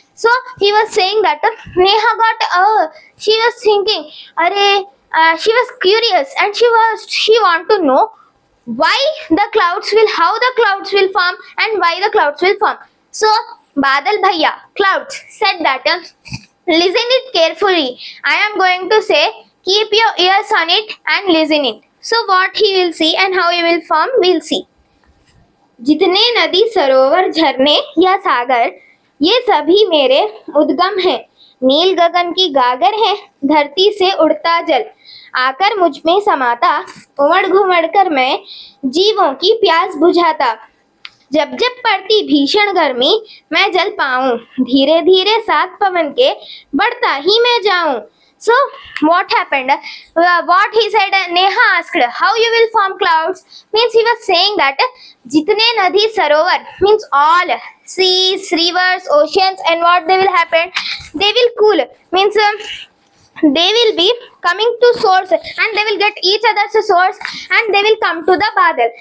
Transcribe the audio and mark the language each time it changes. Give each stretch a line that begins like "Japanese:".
English: So he was saying that Neha got she was thinking she was curious and she want to know why the clouds will, how the clouds will form and why the clouds will form. So Badal Bhaiya, clouds, said that listen it carefully, I am going to say, keep your ears on it and listen it. So what he will see and how he will form, we'll see.
Hindi: जितने नदी सरोवर झरने या सागर ये सभी मेरे उद्गम हैं, नील गगन की गागर है, धरती से उड़ता जल आकर मुझ में समाता, उमड़ घुमड़ कर मैं जीवों की प्यास बुझाता. जब जब पड़ती भीषण गर्मी मैं जल पाऊं, धीरे धीरे साथ पवन के बढ़ता ही मैं जाऊं.
English: So what happened? What he said, Neha asked, how you will form clouds? Means he was saying that
Hindi: jitne nadi sarovar
English: means all seas, rivers, oceans, and what they will happen? They will cool. Means they will be coming to source and they will get each other's source and they will come to the badal.